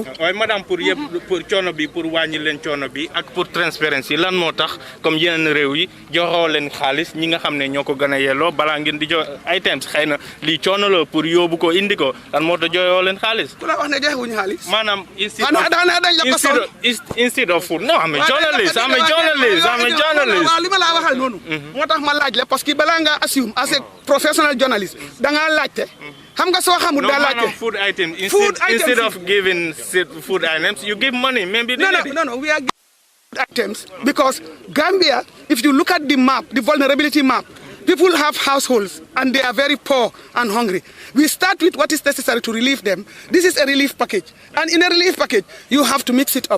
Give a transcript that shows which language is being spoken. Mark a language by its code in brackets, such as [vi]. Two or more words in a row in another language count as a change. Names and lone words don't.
[wo] waaye madame pour yëpp pour coono bi pour wàññi leen coono bi ak pour transparency lan moo tax comme yeneen réew yi joxoo leen xaalis ñi nga xam ne ñoo ko gën a yelloo balaa ngeen di jox items xëy na lii coono la pour yóbbu ko indi ko lan moo tax joxoo leen xaalis ku la wax ne joxewuñu xaalis maanaam [en] instead of food no I'm a journalist [wo] waaw li ma laa waxal noonu moo tax ma laaj la parce que balaa nga assume [en] as a professional journalist [wo] da nga laajte xam nga soo xamul da laajte [en] food items instead of giving food items you give money maybe no we are giving food items because Gambia, if you look at the map, the vulnerability map, people have households and they are very poor and hungry. We start with what is necessary to relieve them. This is a relief package, and in a relief package you have to mix it up.